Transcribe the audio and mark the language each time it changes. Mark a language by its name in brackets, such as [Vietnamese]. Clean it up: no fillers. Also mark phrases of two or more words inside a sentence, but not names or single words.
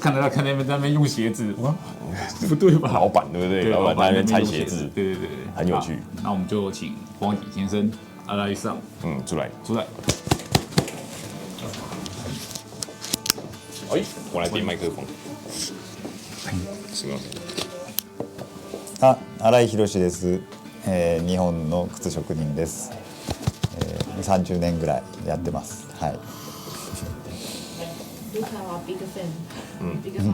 [Chinese] 看得到，看那边在那边用鞋子，哇，不对吧？老板对不对？老板在那边拆鞋子，对，很有趣。那我们就请黄景先生来上，出来。哎，我来点麦克风。 [Japanese] すみません。新井博です。日本の靴職人です。30年ぐらいやってます。はい。ルカはビッグファン。ビッグファン。